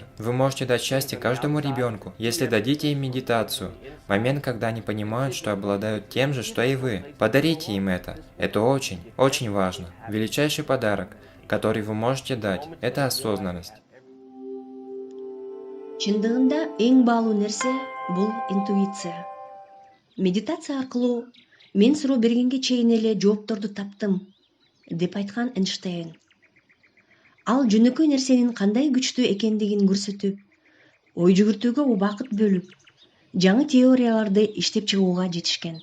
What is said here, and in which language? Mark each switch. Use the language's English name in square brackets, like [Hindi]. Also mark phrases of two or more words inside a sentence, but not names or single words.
[Russian] Вы можете дать счастье каждому ребенку, если дадите им медитацию. Момент, когда они понимают, что обладают тем же, что и вы. Подарите им это. Это очень, очень важно. Величайший подарок, который вы можете дать, это осознанность. [Kyrgyz] Чындыгында эң баалуу нерсе бул интуиция. Медитация аркылуу мен суроо бергенге чейин эле жоопторду таптым, деп айткан Эйнштейн. Ал жөнөкөй нерсенин кандай күчтүү экендигин көрсөтүп, ой жүгүртүүгө убакыт бөлүп, жаңы теорияларды иштеп чыгууга жетишкен.